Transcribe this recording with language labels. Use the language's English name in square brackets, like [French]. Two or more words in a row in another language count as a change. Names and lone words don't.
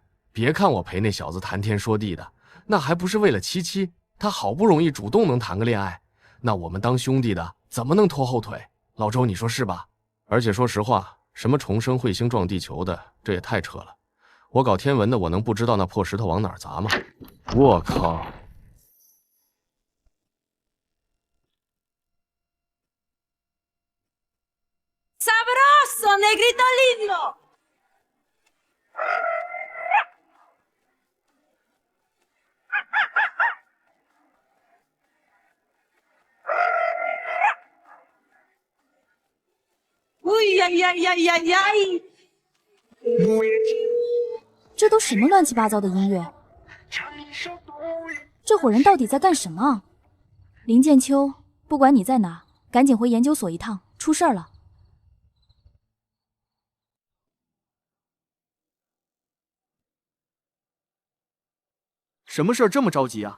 [Chinese] 别看我陪那小子谈天说地的，那还不是为了七七？他好不容易主动能谈个恋爱，那我们当兄弟的怎么能拖后腿？老周，你说是吧？而且说实话，什么重生彗星撞地球的，这也太扯了。我搞天文的，我能不知道那破石头往哪儿砸吗？我靠！ [Spanish] Sabroso, negrito lindo! Uy, ay, ay, ay, ay, ay! [Chinese] 这都什么乱七八糟的音乐？这伙人到底在干什么？林剑秋，不管你在哪，赶紧回研究所一趟，出事儿了。什么事儿这么着急啊？